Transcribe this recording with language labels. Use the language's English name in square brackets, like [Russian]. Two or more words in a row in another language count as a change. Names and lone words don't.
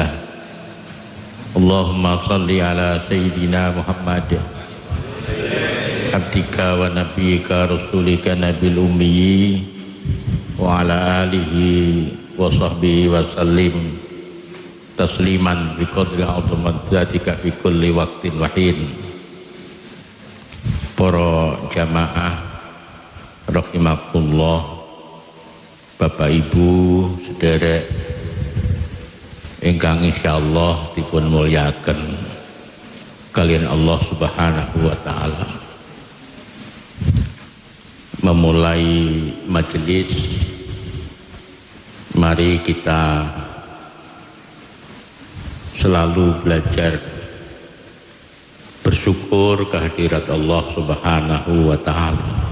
[Arabic] اللهم صل على سيدنا محمد عبدك ونبيك رسولك النبي الأمي وعلى آله وصحبه وسلم تسليما بقدر عظمة ذاتك في كل وقت وحين. [Javanese] Para jamaah rahimakumullah, Bapak Ibu sederek ingkang insyaallah dipun mulyaken kalian Allah [Arabic] سبحانه وتعالى. [Indonesian] Memulai majelis, mari kita selalu belajar bersyukur kehadirat Allah [Arabic] سبحانه وتعالى.